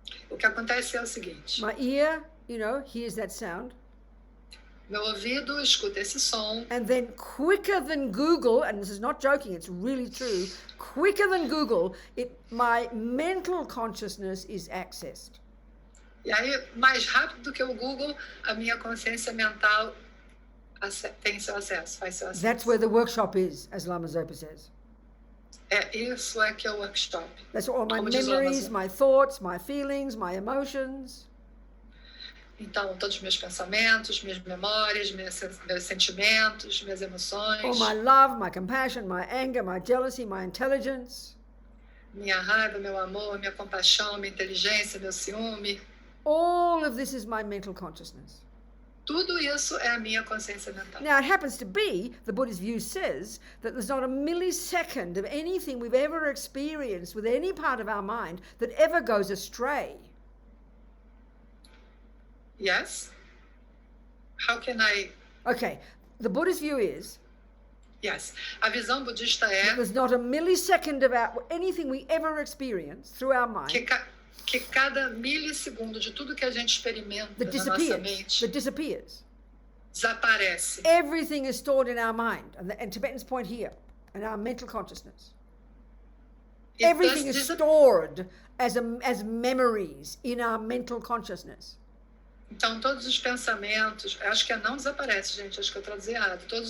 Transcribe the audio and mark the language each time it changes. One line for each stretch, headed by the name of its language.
Portuguese: O que acontece é o seguinte.
English: My ear, hears that sound.
Portuguese: Meu ouvido escuta esse som.
English: And then quicker than Google, and this is not joking, it's really true, quicker than Google, my mental consciousness is accessed.
Portuguese: E aí, mais rápido do que o Google, a minha consciência mental tem seu acesso, faz seu acesso.
English: That's where the workshop is, as Lama Zopa says.
Portuguese: Isso é que é o workshop.
English: That's all my memories, my thoughts, my feelings, my emotions.
Portuguese: Então, todos os meus pensamentos, minhas memórias, meus sentimentos, minhas emoções,
English: all my love, my compassion, my anger, my jealousy, my intelligence,
Portuguese: minha raiva, meu amor, minha compaixão, minha inteligência, meu ciúme,
English: all of this is my mental consciousness.
Portuguese: tudo isso é a minha consciência mental.
English: Now, it happens to be, the Buddhist view says, that there's not a millisecond of anything we've ever experienced with any part of our mind that ever goes astray. Yes? How can I... Okay, the Buddhist view is Yes.
Portuguese: A visão budista
English: that
Portuguese: é
English: there's not a millisecond of anything we ever experience through our mind
Portuguese: que cada milissegundo de tudo que a gente experimenta
English: that
Portuguese: na nossa
English: disappears.
Portuguese: mente
English: That disappears.
Portuguese: desaparece.
English: Everything is stored in our mind, and Tibetan's point here, in our mental consciousness.
Portuguese: E
English: Everything is
Portuguese: desa-
English: stored as memories in our mental consciousness.
Portuguese: Então, todos os pensamentos, acho que não desaparece, gente, acho que eu traduzi errado.